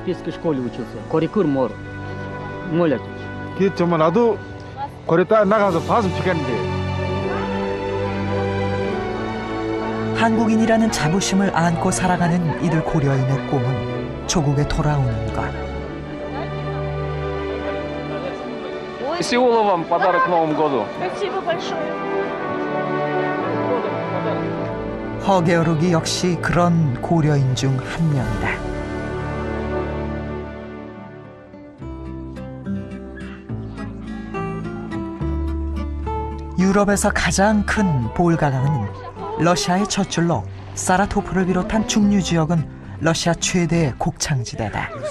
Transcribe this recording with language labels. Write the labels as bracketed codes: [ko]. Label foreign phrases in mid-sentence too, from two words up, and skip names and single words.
[ko] 정말 나도 고려 딱 나가서 봤으면 좋겠는데. 한국인이라는 자부심을 안고 살아가는 이들 고려인의 꿈은 조국에 돌아오는 것. [ru] Сеула вам подарок к Новому году. [ko] 허게오르기 역시 그런 고려인 중 한 명이다. 유럽에서 가장 큰 볼가강은 러시아의 젖줄로 사라토프를 비롯한 중류 지역은 러시아 최대의 곡창지대다.